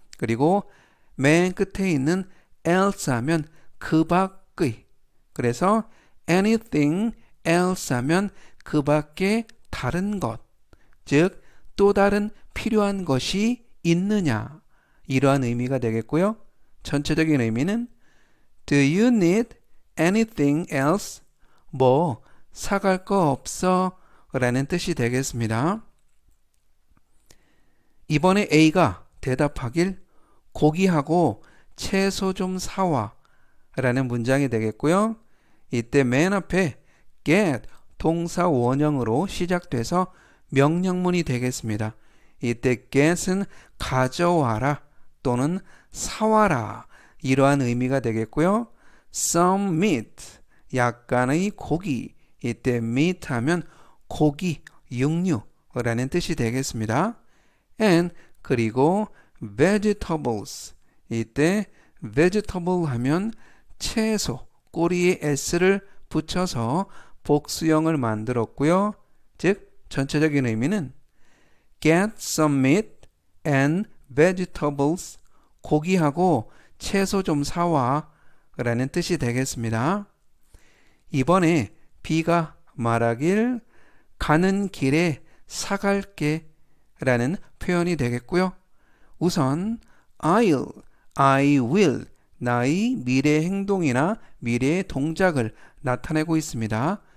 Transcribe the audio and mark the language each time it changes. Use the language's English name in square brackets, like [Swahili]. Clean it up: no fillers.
[Korean] 그리고 맨 끝에 있는 else 하면 그 밖의. 그래서 [English] anything else [Korean] 하면 그 밖에 다른 것, 즉 또 다른 필요한 것이 있느냐, 이러한 의미가 되겠고요. 전체적인 의미는 [English] do you need anything else? [Korean] 뭐 사갈 거 없어? 라는 뜻이 되겠습니다. 이번에 A가 대답하길 고기하고 채소 좀 사와 라는 문장이 되겠고요. 이때 맨 앞에 get 동사 원형으로 시작돼서 명령문이 되겠습니다. 이때 get은 가져와라 또는 사와라, 이러한 의미가 되겠고요. [English] some meat, [Korean] 약간의 고기. 이때 meat 하면 고기, 육류라는 뜻이 되겠습니다. [English] and [Korean] 그리고 [English] vegetables. [Korean] 이때 vegetable 하면 채소, 꼬리에 s를 붙여서 복수형을 만들었고요. 즉 전체적인 의미는 [English] get some meat and vegetables. [Korean] 고기하고 채소 좀 사와 라는 뜻이 되겠습니다. 이번에 B가 말하길 가는 길에 사갈게 라는 표현이 되겠고요. 우선 [English] I will, [Korean] 나의 미래 행동이나 미래의 동작을 나타내고 있습니다.